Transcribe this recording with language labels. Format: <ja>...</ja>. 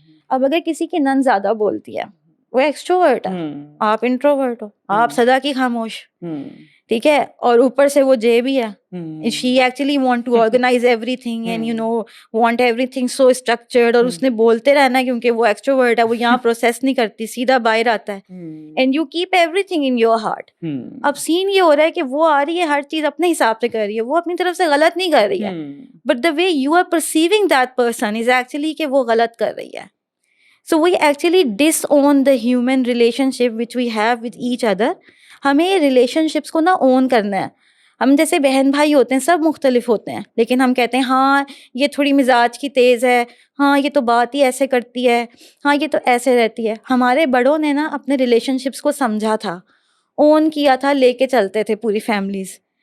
<ur>اب اگر کسی کی نند زیادہ بولتی ہے, وہ ایکسٹروورٹ ہے, آپ انٹروورٹ ہو, آپ سدا کی خاموش, ٹھیک ہے, اور اوپر سے وہ جے بھی ہے,</ur> <en>she actually want to organize everything and you know want everything so structured,</en> <ur>اور اس نے بولتے رہنا ہے کیونکہ وہ ایکسٹروورٹ ہے, وہ یہاں پروسیس نہیں کرتی, سیدھا باہر آتا ہے,</ur> <en>And you keep everything in your heart.</en> <ur>اب سین یہ ہو رہا ہے کہ وہ آ رہی ہے, ہر چیز اپنے حساب سے کر رہی ہے, وہ اپنی طرف سے غلط نہیں کر رہی ہے,</ur> <en>but the way you are perceiving that person is actually</en> <ur>کہ وہ غلط کر رہی ہے.</ur> <en>So we actually disown the human relationship which we have with each other.</en> <ur>ہمیں ریلیشن شپس کو نا اون کرنا ہے. ہم جیسے بہن بھائی ہوتے ہیں, سب مختلف ہوتے ہیں, لیکن ہم کہتے ہیں ہاں یہ تھوڑی مزاج کی تیز ہے, ہاں یہ تو بات ہی ایسے کرتی ہے, ہاں یہ تو ایسے رہتی ہے. ہمارے بڑوں نے نا اپنے ریلیشن شپس کو سمجھا تھا, اون کیا تھا, لے کے چلتے تھے پوری فیملیز.</ur>